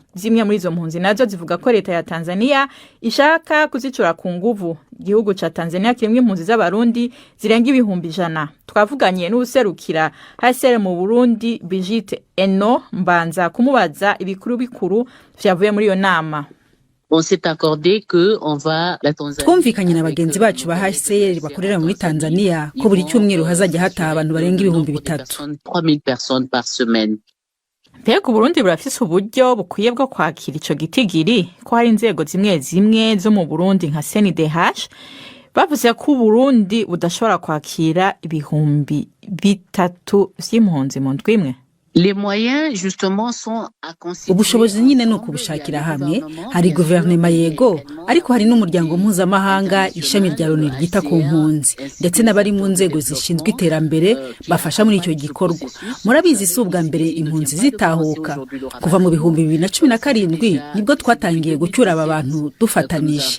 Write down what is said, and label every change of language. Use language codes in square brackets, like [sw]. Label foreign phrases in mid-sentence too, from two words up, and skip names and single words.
[rn] Zimwe muri izo mpunzi nazo zivuga ko leta ya Tanzania ishaka kuzicura ku nguvu. Igihugu ca Tanzania kirimwe impunzi z'abarundi zirenga 100,000. Twavuganye n'userukira HCR mu Burundi Brigitte Eno Mbanza kumubaza ibikuru bikuru vyavuye muri iyo nama. [fr] On s'est accordé que on va la Tanzanie. [rw] Twumvikanye na bagenzi bacu ba HCR bakorera muri Tanzania ko buri cyumweru hazajya hataha abantu barenga 3,000. [fr] 3000 personnes par semaine. [rn] Mbega Burundi burafise uburyo bukwiye bwo kwakira ico gitigiri ko hari inzego zimwe zo mu Burundi nka CNDH bavuze ko Burundi budashobora kwakira 3,000 vy'impunzi mu ndwimwe. [fr] Les moyens justement sont à considérer. [rw] Ubushobozi nyine no kubushakira hamwe, hari guverinoma yego ariko hari n'umuryango mpuzamahanga ishami rya ONU ryita ku mpunzi ndetse n'abari mu nzego zishinzwe iterambere bafasha muri icyo gikorwa. Murabizi subwa mbere impunzi zitahuka kuva mu 2017 nibwo twatangiye gucyura aba bantu dufatanije.